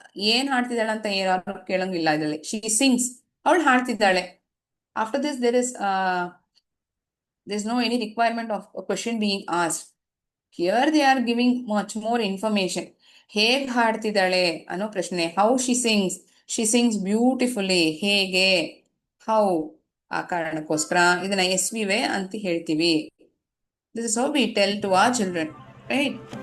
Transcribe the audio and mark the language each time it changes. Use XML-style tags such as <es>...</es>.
<kn>ಏನ್ ಹಾಡ್ತಿದ್ದಾಳೆ ಅಂತ ಯಾರು ಕೇಳಂಗಿಲ್ಲ ಇದರಲ್ಲಿ.</kn> <en>she sings,</en> <kn>ಅವಳು ಹಾಡ್ತಿದ್ದಾಳೆ.</kn> <en>After this there's no any requirement of a question being asked. Here they are giving much more information.</en> <kn>ಹೇಗ್ ಹಾಡ್ತಿದ್ದಾಳೆ ಅನ್ನೋ ಪ್ರಶ್ನೆ.</kn> <en>How she sings beautifully.</en> <kn>ಹೇಗೆ, ಹೌ, ಆ ಕಾರಣಕ್ಕೋಸ್ಕರ ಇದನ್ನ SVA ಅಂತ ಹೇಳ್ತೀವಿ.</kn> <en>This is how we tell to our children, right?</en>